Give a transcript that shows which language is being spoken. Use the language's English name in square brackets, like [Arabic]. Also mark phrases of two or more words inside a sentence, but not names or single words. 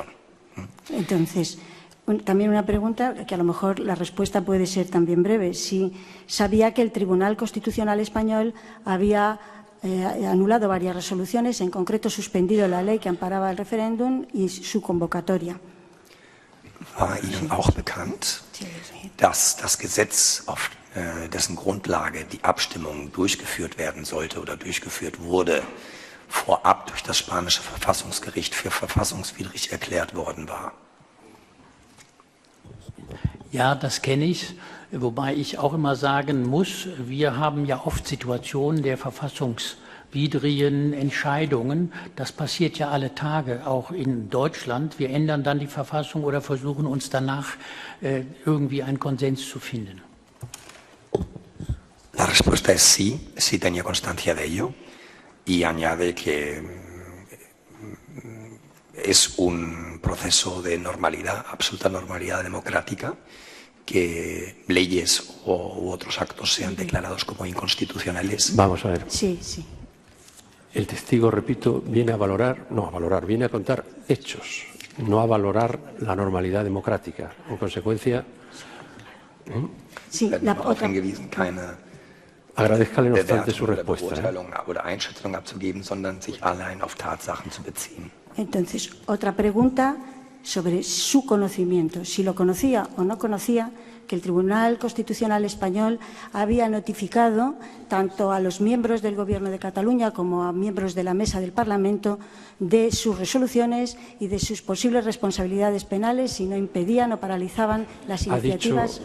[Spanish] Entonces, también una pregunta que a lo mejor la respuesta puede ser también breve. Si sabía que el Tribunal Constitucional Español había anulado varias resoluciones, en concreto suspendido la ley que amparaba el referéndum y su convocatoria. [German] War Ihnen auch bekannt, dass das Gesetz, auf dessen Grundlage die Abstimmung durchgeführt werden sollte oder durchgeführt wurde, vorab durch das spanische Verfassungsgericht für verfassungswidrig erklärt worden war? Ja, das kenne ich. Wobei ich auch immer sagen muss, wir haben ja oft Situationen der verfassungswidrigen Entscheidungen. Das passiert ja alle Tage, auch in Deutschland. Wir ändern dann die Verfassung oder versuchen uns danach irgendwie einen Konsens zu finden. [Spanish] La respuesta es sí, sí tenía constancia de ello, y añade que es un proceso de normalidad, absoluta normalidad democrática, que leyes u otros actos sean declarados como inconstitucionales. Vamos a ver. Sí, sí. El testigo, repito, viene viene a contar hechos, no a valorar la normalidad democrática. En consecuencia, sí, la otra... agradezcale no obstante su respuesta. [German] Oder Einschätzung abzugeben, sondern sich allein auf Tatsachen zu beziehen. [Spanish] Entonces, otra pregunta sobre su conocimiento, si lo conocía o no conocía que el Tribunal Constitucional Español había notificado tanto a los miembros del Gobierno de Cataluña como a miembros de la Mesa del Parlamento de sus resoluciones y de sus posibles responsabilidades penales si no impedían o paralizaban las iniciativas.